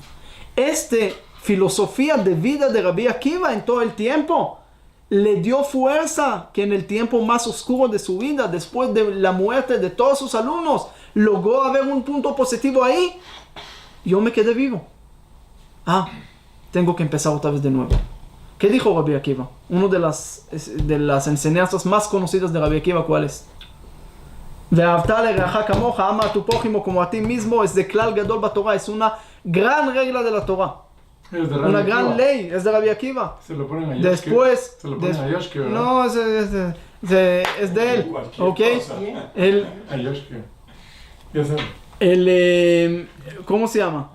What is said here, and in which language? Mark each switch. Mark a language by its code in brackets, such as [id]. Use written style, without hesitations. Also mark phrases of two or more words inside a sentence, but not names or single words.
[es] Filosofía de vida de Rabbi Akiva en todo el tiempo le dio fuerza que en el tiempo más oscuro de su vida, después de la muerte de todos sus alumnos, logró haber un punto positivo ahí. Yo me quedé vivo. Tengo que empezar otra vez de nuevo. ¿Qué dijo Rabbi Akiva? Una de las enseñanzas más conocidas de Rabbi Akiva, ¿cuál es? [he] ואהבת לרעך כמוך, [es] ama a tu prójimo como a ti mismo, es de [he] כלל גדול בתורה, [es] es una gran regla de la Torah. Una gran ley, es de Rabbi Akiva. Se lo ponen a Yoshke. Después, se lo ponen a Yoshke, ¿verdad? no, es de él, ¿ok? A Yoshke. Ya sabes. ¿Cómo se llama?